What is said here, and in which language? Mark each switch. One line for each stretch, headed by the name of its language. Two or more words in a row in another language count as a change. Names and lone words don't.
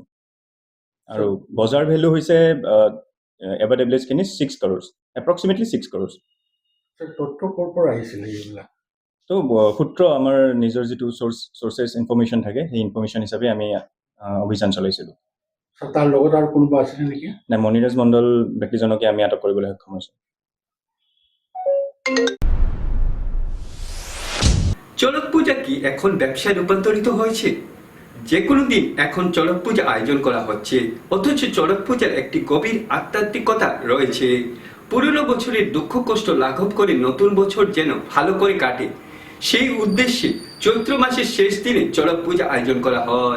Assamese: আৰু বজাৰ ভেলু হৈছে ইয়াবা টেবলেটছখিনি 6 crores, এপ্ৰক্সিমেটলি 6 crores। তথ্য ক'ৰ পৰা আহিছিলে এইবিলাক? তো সূত্ৰ আমাৰ নিজৰ যিটো
English: sources information
Assamese: থাকে, সেই ইনফৰমেশ্যন হিচাপে আমি অভিযান চলাইছিলোঁ। তাৰ লগত আৰু কোনোবা আছিলে নেকি? নাই, মণিৰাজ মণ্ডল ব্যক্তিজনকে আমি আটক কৰিবলৈ সক্ষম হৈছোঁ।
Bangla: চড়ক পূজা কি এখন ব্যবসায় রূপান্তরিত হয়েছে? যে কোনো দিন এখন চড়ক পূজা আয়োজন করা হচ্ছে, অথচ চড়ক পূজার একটি গভীর আধ্যাত্মিকতা রয়েছে। পুরনো বছরের দুঃখ কষ্ট লাঘব করে নতুন বছর যেন ভালো করে কাটে, সেই উদ্দেশ্যে চৈত্র মাসের শেষ দিনে চড়ক পূজা আয়োজন করা হয়।